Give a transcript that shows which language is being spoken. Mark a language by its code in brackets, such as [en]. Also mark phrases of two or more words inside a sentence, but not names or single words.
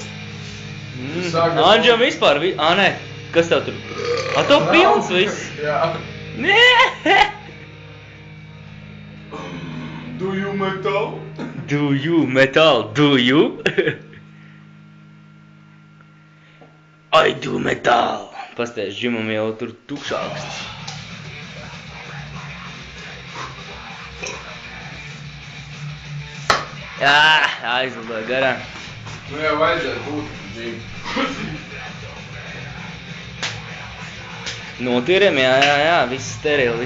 [lv] Anģam vispār, nē, kas tev tur? Tev pilns viss. Jā. Nē. [en] Do you metal? Do you metal? Do you? I do metal. [lv] Pasties, Džimam jau tur tukšāks. Jā, aizlidoja garām. Nu jau vajadzētu būt, Džim. Notīriem, jā, viss sterili.